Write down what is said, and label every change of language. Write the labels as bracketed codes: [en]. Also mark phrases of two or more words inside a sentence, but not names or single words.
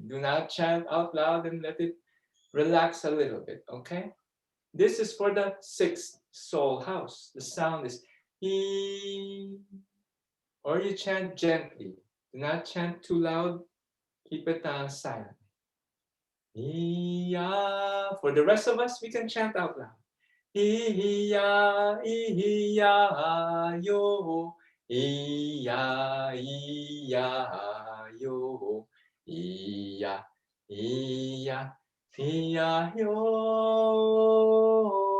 [en] Do not chant out loud and let it relax a little bit, okay? This is for the sixth soul house. The sound is E, or you chant gently. Do not chant too loud. Keep it silent. E-ya. For the rest of us, we can chant out loud. E-ya, E-ya, yo. E-ya, E-ya, yo. E-ya, E-ya, E-ya, yo.